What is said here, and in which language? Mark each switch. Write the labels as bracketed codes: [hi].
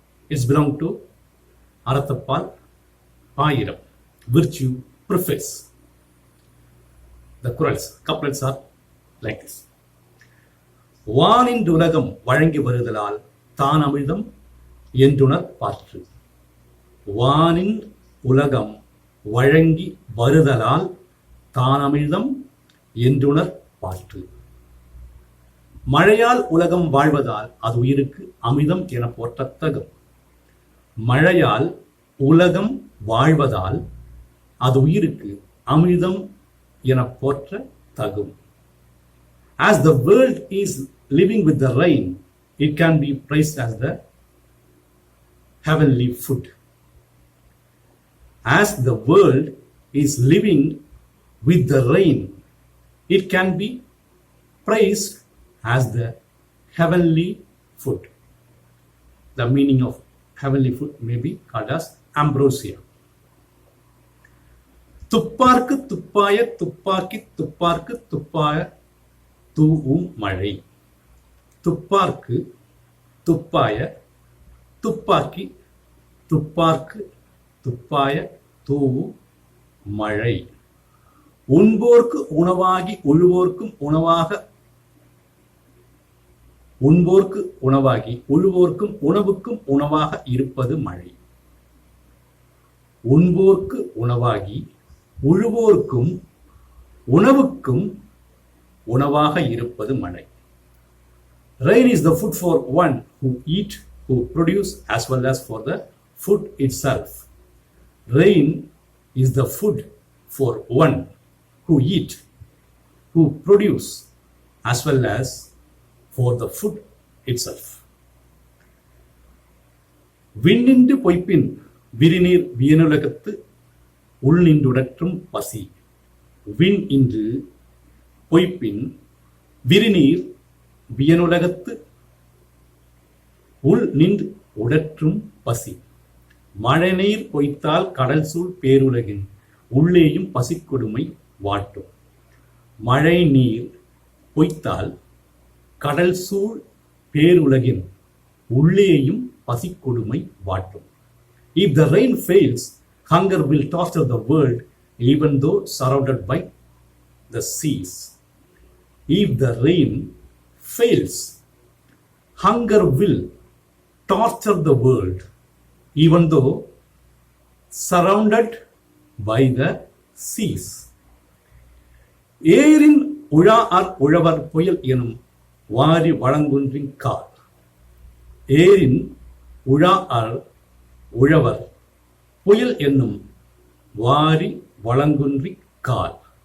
[en] It's belong to [ta] அறத்தப்பால் ஆயிரம். [en] Virtue preface. The couplets are like this. [ta] வானின் உலகம் வழங்கி வருதலால் தான் அமிழ்தம் என்றுணர் பாற்று. வானின் உலகம் வழங்கி வருதலால் தான் அமிழ்தம் என்றுணர் பாற்று. மழையால் உலகம் வாழ்வதால் அது உயிருக்கு அமிர்தம் என போற்றத்தகும். மழையால் உலகம் வாழ்வதால் அது உயிருக்கு அமிர்தம் என போற்ற தகும். [en] As the world is living with the rain, it can be praised as the heavenly food. As the world is living with the rain, it can be praised as the heavenly food. The meaning of heavenly food may be called as ambrosia. [ta] துப்பார்க்கு துப்பாய துப்பாக்கி துப்பார்க்கு துப்பாய தூவும் மழை. துப்பார்க்கு துப்பாய துப்பாக்கி துப்பார்க்கு துப்பாய தூவும் மழை. உண்போர்க்கு உணவாகி உழுவோர்க்கும் உணவாக உண்போர்க்கு உணவாகி உழுவோர்க்கும் உணவுக்கும் உணவாக இருப்பது மழை. உண்போர்க்கு உணவாகி உழுவோர்க்கும் உணவுக்கும் உணவாக இருப்பது மழை. [en] Rain is the food for one who eat, who produce, as well as for the food itself. Rain is the food for one who eat, who produce, as well as for the food itself. [ta] விண்ணின்று பொய்ப்பின் விரிநீர் வியனுலகத்து உள்நின்றுடற்றும் பசி. விண் இன்று பொய்ப்பின் விரிநீர் வியனுலகத்து உள் நின்று உடற்றும் பசி. மழைநீர் பொய்த்தால் கடல் சூழ் பேருலகின் உள்ளேயும் பசிக்கொடுமை வாட்டும். மழை நீர் பொய்த்தால் கடல் சூழ் பேருலகின் உள்ளேயும் பசிக்கொடுமை வாட்டும். [en] If the rain fails, hunger will torture the world even though surrounded by the seas. If the rain fails, hunger will torture the world even though surrounded by the seas. [ta] ஏரின் உழாஅர் உழவர் புயல் எனும் வாரி வழங்குன்றின் கால். ஏரின் உழாஅர் உழவர் புயல் என்னும் வாரி வழங்குன்றி கால்.